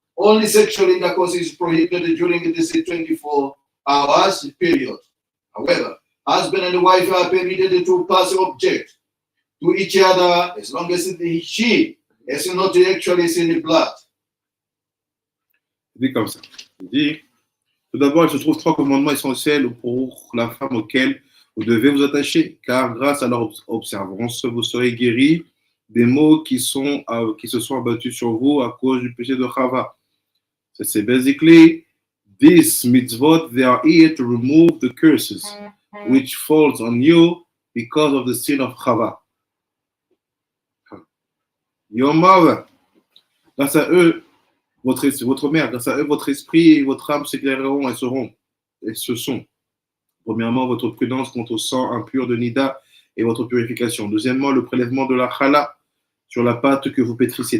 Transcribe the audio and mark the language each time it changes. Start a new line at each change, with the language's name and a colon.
English: only sexual intercourse is prohibited during this 24 hours period. However, husband and wife are permitted to pass object to each other as long as she has not actually seen blood.
French: Il dit comme ça. Il dit, tout d'abord, il se trouve 3 commandements essentiels pour la femme auxquels vous devez vous attacher, car grâce à leur observance, vous serez guéris des maux qui se sont abattus sur vous à cause du péché de Chava.
English: So c'est basically, these mitzvot, they are here to remove the curses which falls on you because of the sin of Chava. Your mother,
French: grâce à eux, votre mère, grâce à eux, votre esprit et votre âme s'éclaireront et se sont. Premièrement, votre prudence quant au sang impur de Nida et votre purification. Deuxièmement, le prélèvement de la chala sur la pâte que vous pétrissez.